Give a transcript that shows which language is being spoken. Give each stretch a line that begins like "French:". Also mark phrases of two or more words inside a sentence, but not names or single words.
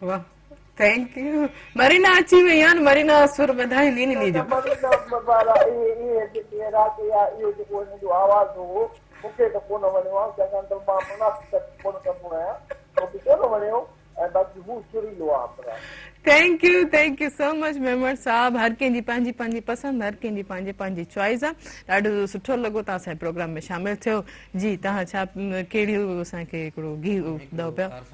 Sindhi: वाह
English: thank you
Sindhi: मरीना अची वई आहे मरीना सुर वधाईंदी नी जो मरीना वारा इहे राति या इहो जेको हिन जो आवाज़ हो मूंखे त कोन वणियो आहे चङा त मां मुनासिब कोन कंदो आहियां मूंखे कोन वणियो ऐं बाक़ी हू सुरीलो आहे
English: thank you so much
Sindhi: मेमर साहब हर कंहिंजी पंहिंजी पंहिंजी पसंदि हर कंहिंजी पंहिंजी पंहिंजी चॉइस आहे ॾाढो सुठो लॻो तव्हां असांजे प्रोग्राम में शामिल थियो जी तव्हां छा कहिड़ियूं असांखे हिकिड़ो गीत ॿुधायो पिया